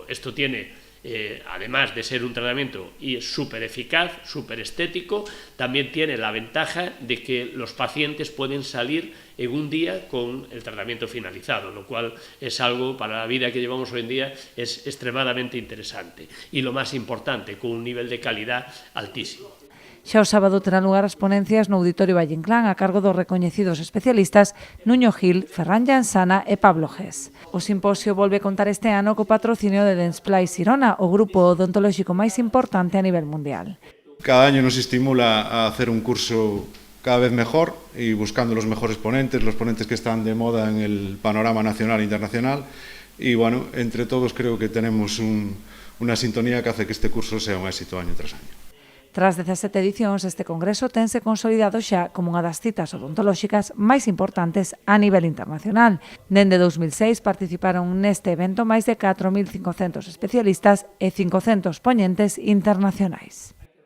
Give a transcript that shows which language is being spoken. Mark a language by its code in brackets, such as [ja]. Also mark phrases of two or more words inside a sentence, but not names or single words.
[es] Esto tiene, además de ser un tratamiento súper eficaz, súper estético, también tiene la ventaja de que los pacientes pueden salir en un día con el tratamiento finalizado, lo cual es algo para la vida que llevamos hoy en día es extremadamente interesante y lo más importante, con un nivel de calidad altísimo. [gl] Xa o sábado terán lugar as ponencias no Auditorio Valle Inclán a cargo dos recoñecidos especialistas Nuño Gil, Ferran Llansana e Pablo Gés. O simposio volve contar este ano co patrocinio de Dentsply Sirona, o grupo odontolóxico máis importante a nivel mundial. [es] Cada año nos estimula a hacer un curso cada vez mejor y buscando los mejores ponentes, los ponentes que están de moda en el panorama nacional e internacional. Y bueno, entre todos creo que tenemos una sintonía que hace que este curso sea un éxito año tras año. [gl] Tras 17 edicións, este congreso tense consolidado xa como unha das citas odontolóxicas máis importantes a nivel internacional. Dende 2006 participaron neste evento máis de 4.500 especialistas e 500 poñentes internacionais.